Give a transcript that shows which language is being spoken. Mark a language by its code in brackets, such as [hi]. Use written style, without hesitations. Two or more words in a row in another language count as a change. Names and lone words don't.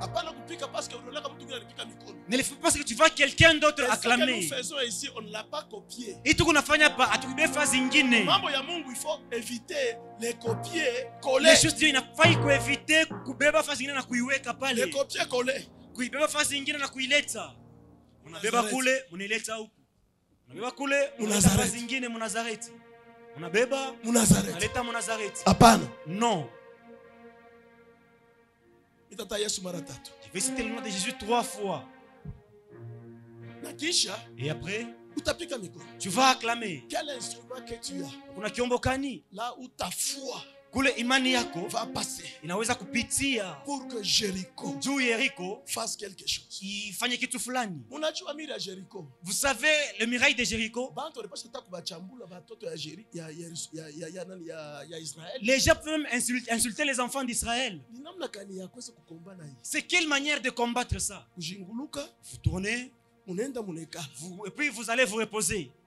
[fr] Ne le fais pas parce que tu vois quelqu'un d'autre acclamer. Ce que nous faisons ici, on ne l'a pas copié. Il faut éviter les copier, coller. Les choses il n'a pas éviter les copier, coller. [sw] Kuibeba fasi nyingine na kuileta. Unabeba kule, unaileta huku. Unabeba kule, unaleta fasi nyingine Mnazareti. Unabeba Mnazareti. Unaleta Mnazareti. Hapana. [fr] Non. [sw] Itata Yesu mara 3. [fr] Je vais citer le nom de Jésus 3 fois. [sw] Na kisha, [fr] et après, [sw] utapika mikono. [fr] Tu vas acclamer. Quel instrument que tu as? [sw] Kuna kiombo kani? [fr] Là où ta foi [sw] kule imani yako [fr] va passer, [sw] inaweza kupitia [fr] pour que Jéricho [sw] juu Yeriko [fr] fasse quelque chose. [sw] Ifanye kitu fulani. Unajua mira Jéricho? [fr] Vous savez le miracle de Jéricho? Les gens peuvent même insulter les enfants d'Israël. C'est quelle manière de combattre ça? Vous tournez, et puis vous allez vous reposer.